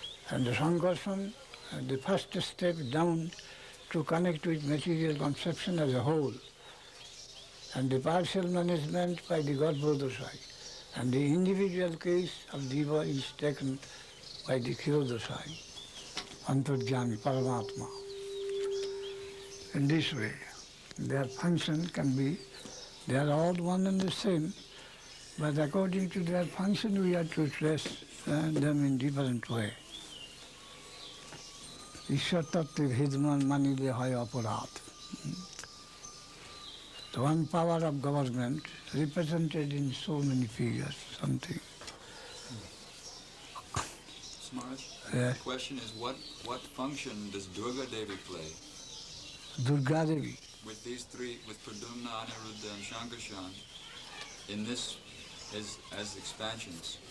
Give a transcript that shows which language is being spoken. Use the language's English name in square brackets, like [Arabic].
[English] And the Sankarshan, the first step down to connect with material conception as a whole, and the partial management by the Garbhodasai, and the individual case of Diva is taken by the Khyodasai, Antarjami, Paramatma. In this way, their function can be, they are all one and the same, but according to their function we have to trace them in different way. [Bangla] ঈশ্বর তত্ত্বে ভেদমান মানিলে হয় অপরাধ. [English] The one power of government represented in so many figures, something. Smaraj, Yeah. the question is what function does Durga Devi play Durga Devi. with these three, with Pradumna, Aniruddha and Shankarshan, in this as expansions?